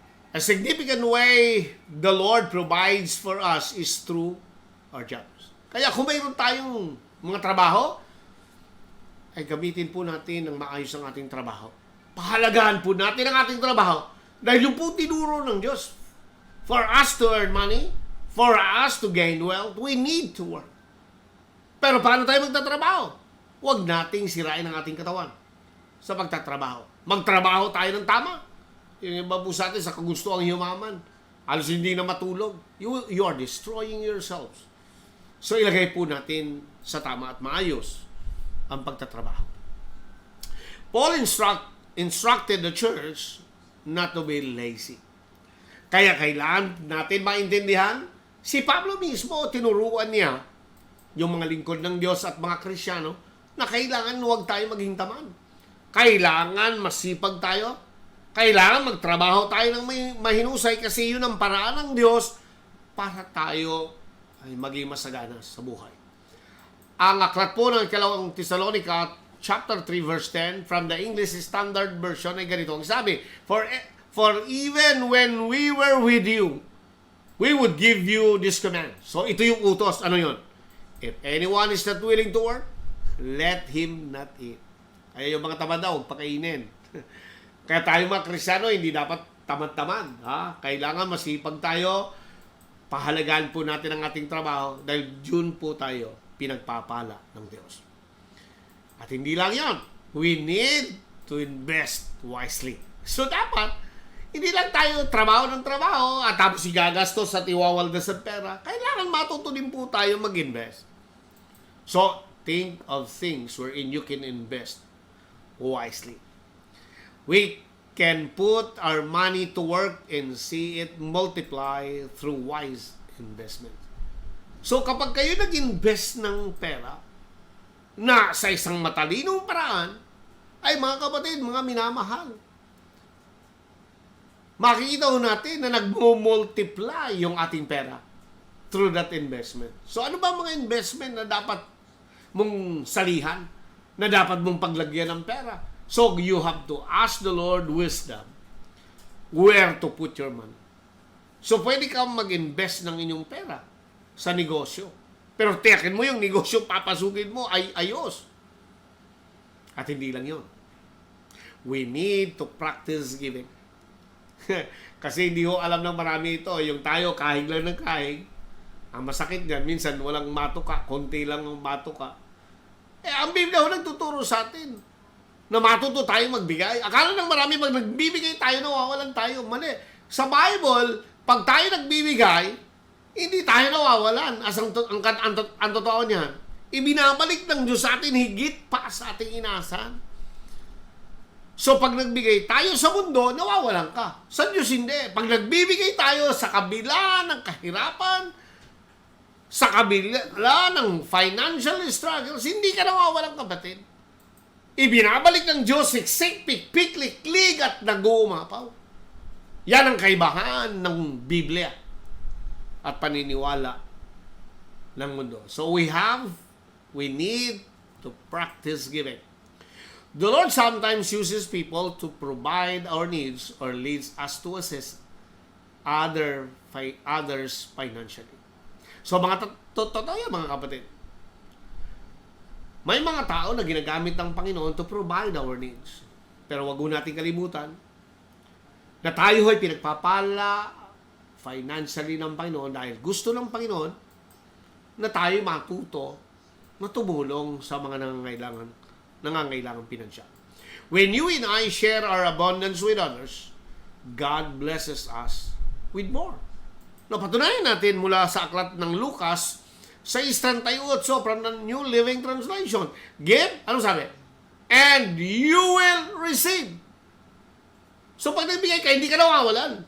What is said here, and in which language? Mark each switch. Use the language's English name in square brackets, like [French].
[English] A significant way the Lord provides for us is through our jobs. [Filipino] Kaya kung mayroon tayong mga trabaho, ay gamitin po natin ng maayos ang ating trabaho. Pahalagahan po natin ang ating trabaho dahil yung po tinuro ng Diyos. [English] For us to earn money, for us to gain wealth, we need to work. [Filipino] Pero paano tayo magtatrabaho? Huwag nating sirain ang ating katawan sa pagtatrabaho. Magtrabaho tayo ng tama. Yung iba po sa atin sa kagustuang yumaman. Halos hindi na matulog. [English] You are destroying yourselves. [Filipino] So ilagay po natin sa tama at maayos ang pagtatrabaho. [English] Paul instructed the church not to be lazy. [Filipino] Kaya kailangan natin maintindihan, si Pablo mismo tinuruan niya yung mga lingkod ng Diyos at mga Kristiyano na kailangan huwag tayo maging tamad. Kailangan masipag tayo. Kailangan magtrabaho tayo ng mahinusay kasi yun ang paraan ng Diyos para tayo ay maging masagana sa buhay. Ang aklat po ng ikalawang Thessalonica, [English] chapter 3, verse 10, from the English Standard Version [Filipino] ay ganito ang sabi, [English] For even when we were with you, we would give you this command. [Filipino] So ito yung utos. Ano yun? [English] If anyone is not willing to work, let him not eat. [Filipino] Kaya yung mga tamad daw, pakainin. Kaya tayo mga Kristiyano, hindi dapat tamad-tamad. Kailangan masipag tayo, pahalagaan po natin ang ating trabaho dahil yun po tayo pinagpapala ng Diyos. At hindi lang yan. [English] We need to invest wisely. [Filipino] So dapat, hindi lang tayo trabaho ng trabaho at tapos igagastos at iwawaldas ang pera. Kailangan matuto din po tayo mag-invest. [English] So, think of things wherein you can invest wisely. We can put our money to work and see it multiply through wise investment. [Filipino] So kapag kayo nag-invest ng pera na sa isang matalinong paraan, ay mga kapatid, mga minamahal, makikita ho natin na nag-multiply yung ating pera [English] through that investment. [Filipino] So ano ba mga investment na dapat mong salihan, na dapat mong paglagyan ng pera? [English] So, you have to ask the Lord wisdom where to put your money. [Filipino] So, pwede kang mag-invest ng inyong pera sa negosyo. Pero tiyakin mo yung negosyo papasukin mo ay ayos. At hindi lang yun. [English] We need to practice giving. [Filipino] Kasi hindi ho alam ng marami ito. Yung tayo, kahig lang ng kahig. Ang masakit niyan, minsan walang matuka, konti lang ang matuka. Ang Biblia ho nagtuturo sa atin na matuto tayo magbigay. Akala ng marami pag nagbibigay tayo, nawawalan tayo. Mali. Sa Bible, pag tayo nagbibigay, hindi tayo nawawalan. Ang totoo niyan, ibinabalik ng Diyos sa atin higit pa sa ating inasan. So pag nagbigay tayo sa mundo, nawawalan ka. Sa Diyos hindi. Pag nagbibigay tayo sa kabila ng kahirapan, sa kabila ng [English] financial struggles, [Filipino] hindi ka nawawalan, kapatid. Ibinabalik ng Diyos, siksik, pikpik, liklig, at nag-uumapaw. Yan ang kaibahan ng Biblia at paniniwala ng mundo. [English] So we need to practice giving. The Lord sometimes uses people to provide our needs or leads us to assist others financially. [Filipino] So mga totoo yan, mga kapatid. May mga tao na ginagamit ng Panginoon [English] to provide our needs. [Filipino] Pero wag natin kalimutan na tayo ay pinagpapala financially ng Panginoon dahil gusto ng Panginoon na tayo matuto na tumulong sa mga nangangailangan pinansyal. [English] When you and I share our abundance with others, God blesses us with more. [Filipino] Napatunayan natin mula sa aklat ng Lucas 6:38 from the New Living Translation. Give, ano sabi? [English] And you will receive. [Filipino] So pag nagbigay ka, hindi ka nawawalan.